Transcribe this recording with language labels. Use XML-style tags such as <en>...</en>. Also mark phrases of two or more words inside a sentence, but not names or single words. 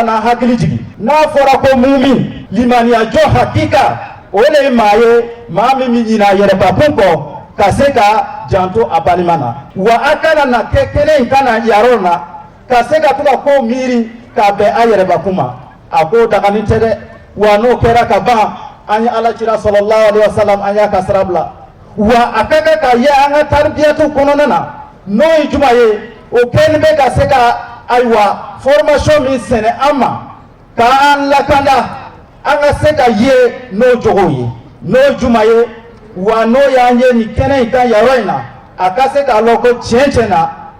<bm>na hakili jigin n'a fɔra ko mumin limaniyajɔ hakika o de ye maa ye maa min bɛ ɲina yɛrɛbakun kɔ ka se ka janto a balima na wa a kana na kɛ kelen in kana yarɔ na ka se ka to ka kow miiri k'a bɛn a yɛrɛbakun ma a ko daganin tɛ dɛ wa n'o kɛra ka ban an ye alakira</bm> <ar>صلى الله عليه وسلم</ar> <bm>an y'a ka sira bila wa a ka kan ka ye an ka tarbiyatu kɔnɔna na n'o ye juma ye o kɛlen bɛ ka se ka ayiwa formation min sɛnɛ an ma k'an lakanda an ka se ka ye n'o jogo ye n'o juma ye wa n'o y'an ye nin kɛnɛ in kan yɔrɔ in na a ka se k'a lɔn ko tiɲɛ tiɲɛ na</bm>